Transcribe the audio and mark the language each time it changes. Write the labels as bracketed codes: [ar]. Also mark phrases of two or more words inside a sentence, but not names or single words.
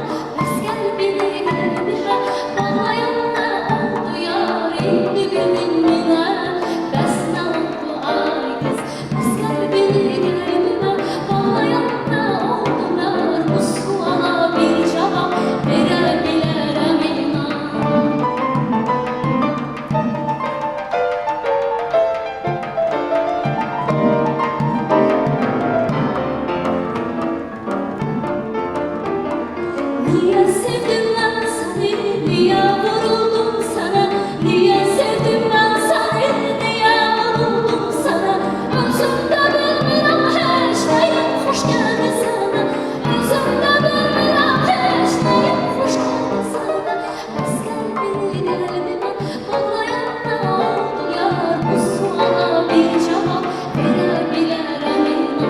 [az] Bəs qəlbini qəlbimə bağlayan nə oldu yar, indi bildin mi nə? Bəs nə oldu ay qız? Bəs qəlbini qəlbimə bağlayan nə oldu yar? Bu suala bir cavab verə bilərəm inan. [tr] Niye sevdim ben seni, niye vuruldum sana, niye sevdim ben seni, niye vuruldum sana. [az] Özümde bilmirəm heç nəyim, xoş gəldi sana. Özümde bilmirəm heç nəyim, xoş gəldi sana. Bəs qəlbini qəlbimə bağlayan nə oldu yar? Bu suala bir cavab verə bilərəm inan.